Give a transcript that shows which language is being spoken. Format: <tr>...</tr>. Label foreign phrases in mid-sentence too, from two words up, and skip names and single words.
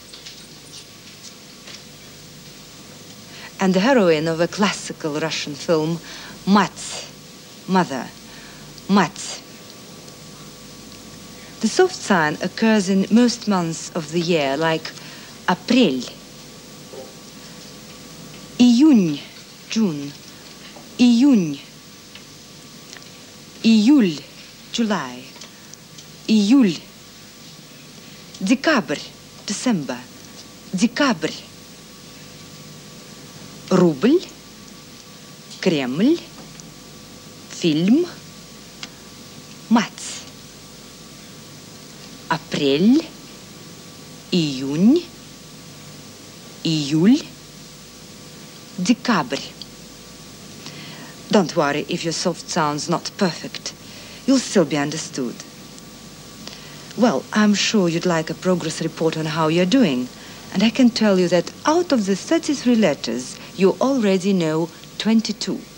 <en>And the heroine of a classical Russian film, Mats, mother, Mats. The soft sign occurs in most months of the year, like April,</en> <ru>Июнь, June, Июнь, Июль, July, Июль, Декабрь, December, Декабрь. Рубль, Кремль, фильм, мать. Апрель, июнь, июль, декабрь.</ru> <en>Don't worry if your soft sound's not perfect. You'll still be understood. Well, I'm sure you'd like a progress report on how you're doing. And I can tell you that out of the 33 letters, you already know 22.</en>